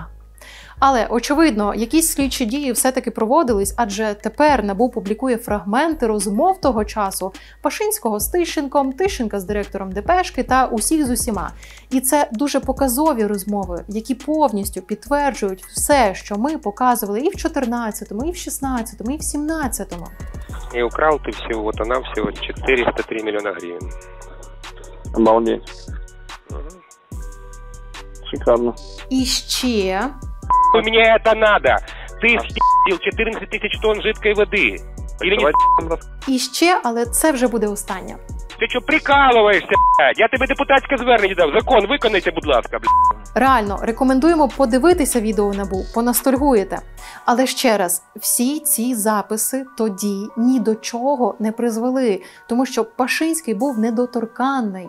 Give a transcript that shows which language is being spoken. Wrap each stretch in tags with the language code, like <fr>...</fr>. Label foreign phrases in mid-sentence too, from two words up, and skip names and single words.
<uk>Але, очевидно, якісь слідчі дії все-таки проводились, адже тепер НАБУ публікує фрагменти розмов того часу Пашинського з Тищенком, Тищенка з директором ДПшки та усіх з усіма. І це дуже показові розмови, які повністю підтверджують все, що ми показували і в 14-му, і в 16-му, і в 17-му.</uk> <ru>И украл ты всего-то навсего 403 миллиона гривен. Обалдеть. Шикарно.</ru> <uk>І ще...</uk> <ru>Мне это надо. Ты съел 14 тысяч тонн жидкой воды. Или нет?</ru> <uk>І ще, але це вже буде останнє. Ти що, прикалуєшся, блядь? Я тобі депутатське звернення дав. Закон виконайте, будь ласка, блядь. Реально, рекомендуємо подивитися відео НАБУ, поностальгуєте. Але ще раз, всі ці записи тоді ні до чого не призвели, тому що Пашинський був недоторканний.</uk>